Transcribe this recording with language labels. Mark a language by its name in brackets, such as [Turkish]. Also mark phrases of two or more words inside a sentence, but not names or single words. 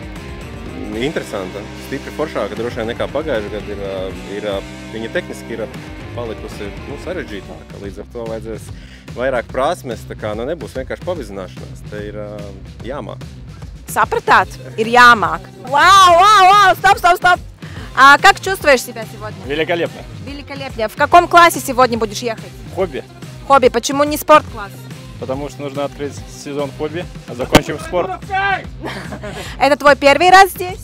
[Latvian] Interesanta. Stipri foršāka droši vien nekā pagājušajā gadā. Viņa tehniski ir palikusi sarežģītāka. Līdz ar to vajadzēs vairāk prasmes, tā kā nebūs vienkārši pavizināšanās. Te ir jāmāk. Sapratāt? Ir jāmāk. [Russian] Вау! Стоп! Как чувствуешь себя сегодня? Великолепно. Великолепно. В каком классе сегодня будешь ехать? Хобби. Хобби. Почему не спорт-класс? Потому что нужно открыть сезон хобби, а закончим спорт. Это твой первый раз здесь?